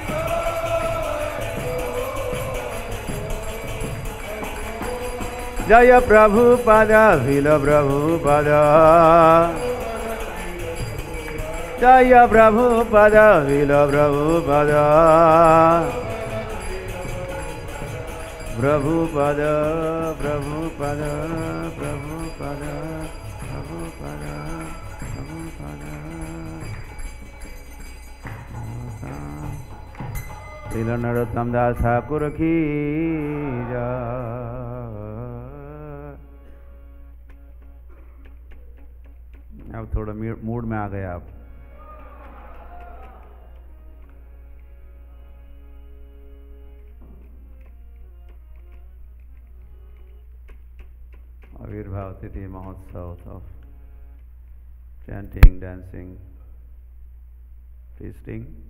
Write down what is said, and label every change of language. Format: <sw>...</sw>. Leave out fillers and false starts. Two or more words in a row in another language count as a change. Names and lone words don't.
<hi>Jaya Prabhupada Srila Prabhupada Jaya Prabhupada Srila Prabhupada Prabhupada Prabhupada Prabhupada Prabhupada Prabhupada Srila Narottam Das Thakur ki jai अब थोड़ा मूड में आ गए आप आविर्भाव तिथि महोत्सव</hi> <en>of chanting, dancing, feasting.</en>